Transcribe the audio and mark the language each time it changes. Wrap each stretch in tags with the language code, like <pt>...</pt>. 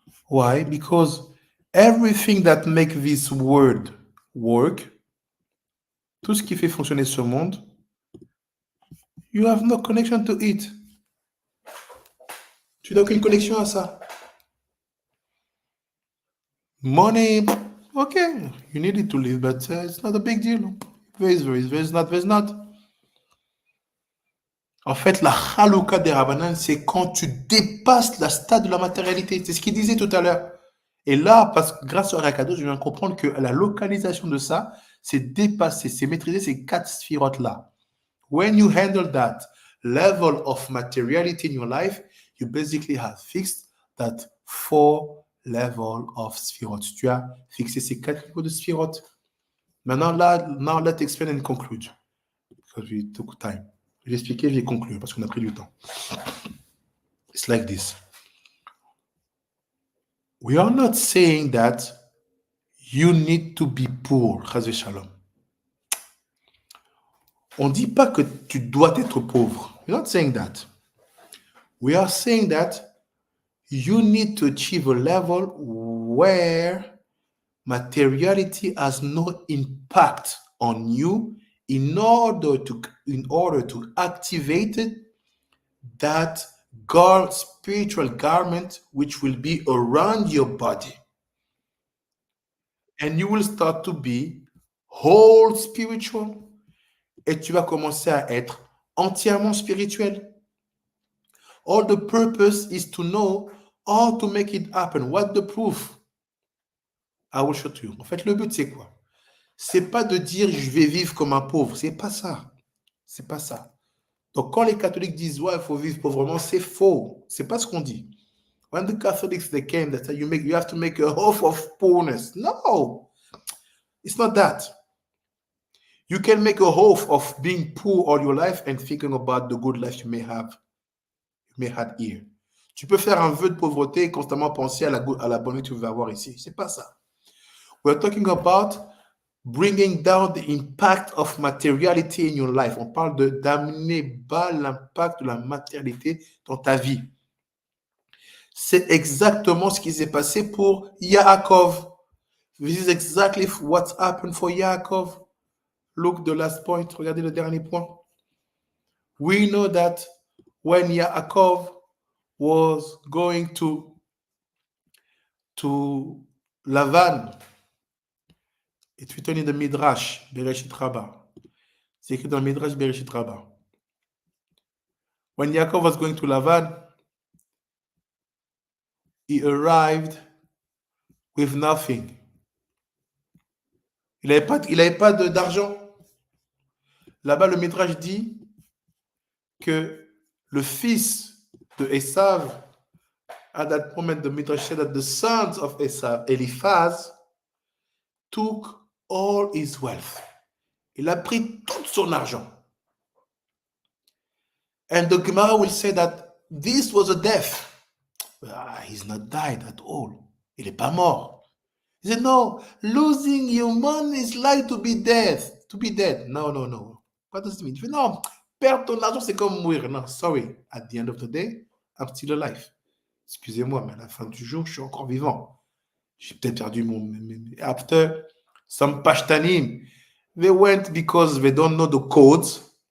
<en>Why? Because everything that makes this world work,</en> <fr>tout ce qui fait fonctionner ce monde,</fr> <en>you have no connection to it.</en> <fr>Tu n'as aucune connexion à ça.</fr> <en>Money, okay, you need it to live, but it's not a big deal. There's not.</en> <fr>En fait, la Haluka DeRabbanane, c'est quand tu dépasses la stade de la matérialité. C'est ce qu'il disait tout à l'heure. Et là, parce que grâce au Rakadosh, je viens de comprendre que la localisation de ça, c'est dépasser, c'est maîtriser ces 4 sphirotes-là.</fr> <en>When you handle that level of materiality in your life, you basically have fixed that 4 level of sphirotes.</en> <fr>Tu as fixé ces 4 niveaux de sphirotes. Maintenant,</fr> <en>now let's explain and conclude. Because we took time.</en> <fr>Je vais expliquer, je vais conclure parce qu'on a pris du temps.</fr> <en>It's like this. We are not saying that you need to be poor, Chazé Shalom.</en> <fr>On ne dit pas que tu dois être pauvre.</fr> <en>We're not saying that. We are saying that you need to achieve a level where materiality has no impact on you in order to activate that spiritual garment which will be around your body. And you will start to be whole spiritual.</en> <fr>Et tu vas commencer à être entièrement spirituel.</fr> <en>All the purpose is to know how to make it happen. What the proof? I will show you.</en> <fr>En fait, le but, c'est quoi? C'est pas de dire je vais vivre comme un pauvre. C'est pas ça. C'est pas ça. Donc, quand les catholiques disent ouais, il faut vivre pauvrement, c'est faux. C'est pas ce qu'on dit.</fr> <en>When the Catholics they came, they said you have to make a oath of poorness. No, it's not that. You can make a oath of being poor all your life and thinking about the good life you may have here.</en> <fr>Tu peux faire un vœu de pauvreté et constamment penser à la bonne vie que tu veux avoir ici. C'est pas ça.</fr> <en>We're talking about bringing down the impact of materiality in your life.</en> <fr>On parle d'amener bas l'impact de la matérialité dans ta vie. C'est exactement ce qui s'est passé pour Yaakov.</fr> <en>This is exactly what happened for Yaakov. Look the last point.</en> <fr>Regardez le dernier point.</fr> <en>We know that when Yaakov was going to Lavan, it's written in the Midrash, Bereshit Rabbah.</en> <fr>C'est écrit dans le Midrash Bereshit Rabbah.</fr> <en>When Yaakov was going to Lavan, he arrived with nothing.</en> <fr>Il n'avait pas d'argent. Là-bas, le Midrash dit que le fils de Esav,</fr> <en>at that moment, the Midrash said that the sons of Esav, Eliphaz, took all his wealth.</en> <fr>Il a pris tout son argent.</fr> <en>And the Gemara will say that this was a death. He's not died at all.</en> <fr>Il n'est pas mort.</fr> <en>He said, no, losing your money is like to be dead. To be dead. No. What does it mean?</en> <fr>Il fait, non, perdre ton argent, c'est comme mourir.</fr> <en>No, sorry. At the end of the day, I'm still alive.</en> <fr>Excusez-moi, mais à la fin du jour, je suis encore vivant. J'ai peut-être perdu mon...</fr> <en>After some pashtanim, they went because they don't know the codes.</en>